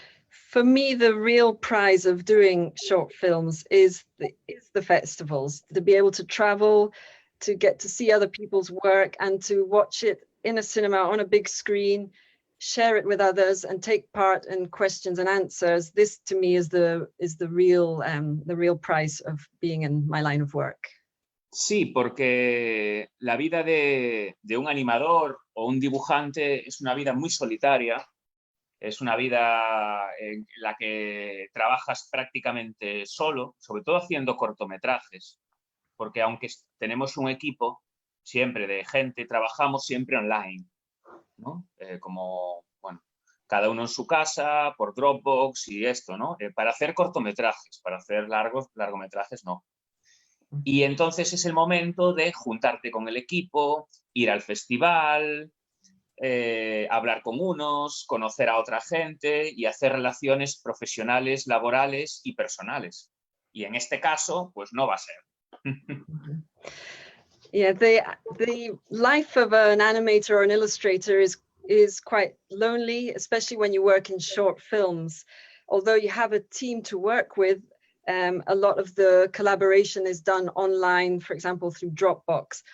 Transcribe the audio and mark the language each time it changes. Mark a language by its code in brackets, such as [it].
[en] For me, the real prize of doing short films is the festivals, to be able to travel, to get to see other people's work and to watch it in a cinema on a big screen, share it with others and take part in questions and answers. This to me is the real prize of being in my line of work. [es] Sí, porque la vida de un animador o un dibujante es una vida muy solitaria. Es una vida en la que trabajas prácticamente solo, sobre todo haciendo cortometrajes, porque aunque tenemos un equipo siempre de gente, trabajamos siempre online, ¿no? Como, bueno, cada uno en su casa, por Dropbox y esto, ¿no? Para hacer cortometrajes, para hacer largometrajes, no. Y entonces es el momento de juntarte con el equipo, ir al festival, hablar con unos, conocer a otra gente y hacer relaciones profesionales, laborales y personales. Y en este caso, pues no va a ser. [en] Yeah, the life of an animator or an illustrator is quite lonely, especially when you work in short films. Although you have a team to work with, a lot of the collaboration is done online, for example, through Dropbox.